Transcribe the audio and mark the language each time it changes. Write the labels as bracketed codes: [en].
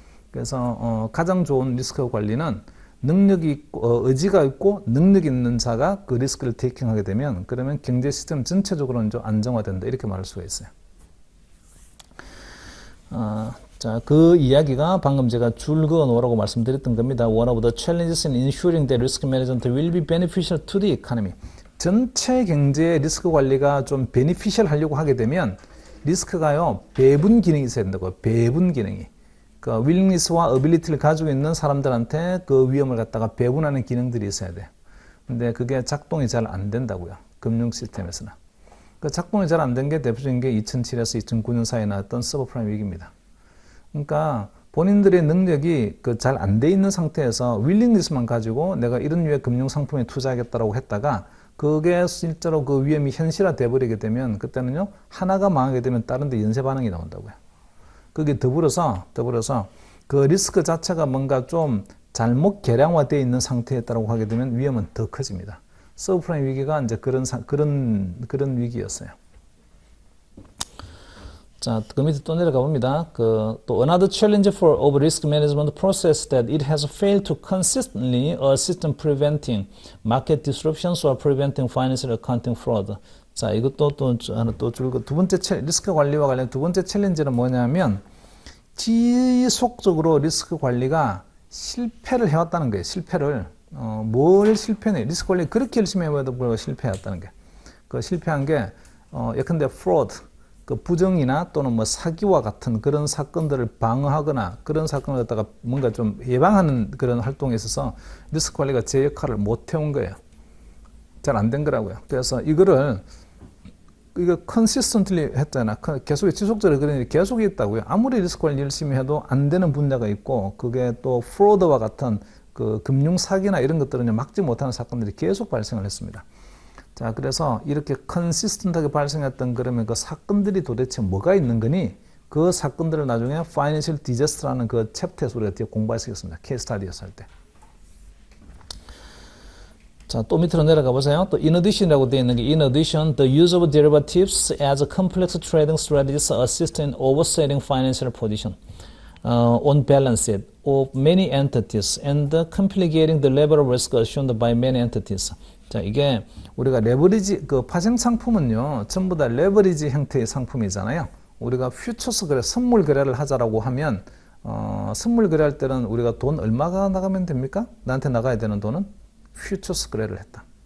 [ko] 그래서 가장 좋은 리스크 관리는 능력이 있고, 의지가 있고 능력 있는 자가 그 리스크를 테이킹하게 되면, 그러면 경제 시스템 전체적으로는 좀 안정화된다, 이렇게 말할 수가 있어요. 자, 그 이야기가 방금 제가 줄 그어 놓으라고 말씀드렸던 겁니다. [en] One of the challenges in ensuring that risk management will be beneficial to the economy. [ko] 전체 경제의 리스크 관리가 좀 베니피셜 하려고 하게 되면 리스크가요, 배분 기능이 있어야 된다고요. 배분 기능이. 그 윌링리스와 어빌리티를 가지고 있는 사람들한테 그 위험을 갖다가 배분하는 기능들이 있어야 돼요. 근데 그게 작동이 잘 안 된다고요. 금융 시스템에서는. 그 작동이 잘 안 된 게 대표적인 게 2007에서 2009년 사이에 나왔던 서브프라임 위기입니다. 그러니까 본인들의 능력이 그 잘 안 돼 있는 상태에서 윌링리스만 가지고 내가 이런 류의 금융 상품에 투자하겠다라고 했다가 그게 실제로 그 위험이 현실화돼 버리게 되면 그때는요, 하나가 망하게 되면 다른 데 연쇄 반응이 나온다고요. 그게 더불어서 그 리스크 자체가 뭔가 좀 잘못 계량화되어 있는 상태였다고 하게 되면 위험은 더 커집니다. 서브프라임 위기가 이제 그런 위기였어요. 자, 그 밑에 또 내려가 봅니다. [en] 또 another challenge for of risk management process that it has failed to consistently assist in preventing market disruptions or preventing financial accounting fraud. [ko] 자, 이것도 또 줄고 두 번째 리스크 관리와 관련 두 번째 챌린지는 뭐냐면 지속적으로 리스크 관리가 실패를 해왔다는 거예요. 실패를 뭘 실패네? 리스크 관리 그렇게 열심히 해봐도 불구하고 실패했다는 게. 그 실패한 게 예컨대 fraud 그 부정이나 또는 뭐 사기와 같은 그런 사건들을 방어하거나 그런 사건을 갖다가 뭔가 좀 예방하는 그런 활동에 있어서 리스크 관리가 제 역할을 못 해온 거예요. 잘 안 된 거라고요. 그래서 이거 consistently 했잖아. 계속 지속적으로 그런 계속 있다고요. 아무리 리스크 관리 열심히 해도 안 되는 분야가 있고 그게 또 프로드와 같은 그 금융 사기나 이런 것들은 막지 못하는 사건들이 계속 발생을 했습니다. 자, 그래서 이렇게 컨시스턴트하게 발생했던 그러면 그 사건들이 도대체 뭐가 있는 거니? 그 사건들을 나중에 Financial Disaster라는 그 챕터에서 우리가 뒤에 공부할 수 있습니다. 케이스 스터디에서 할 때. 자, 또 밑으로 내려가 보세요. [en] 또 in addition이라고 [ko] 되어 있는 게 [en] in addition, the use of derivatives as a complex trading strategies assist in oversetting financial position on balance sheet of many entities and complicating the level of risk assumed by many entities. [ko] 자, 이게 우리가 레버리지, 그 파생 상품은요, 전부 다 레버리지 형태의 상품이잖아요. 우리가 퓨처스 거래, 선물 거래를 하자라고 하면, 선물 거래할 때는 우리가 돈 얼마가 나가면 됩니까? 나한테 나가야 되는 돈은 퓨처스 거래를 했다.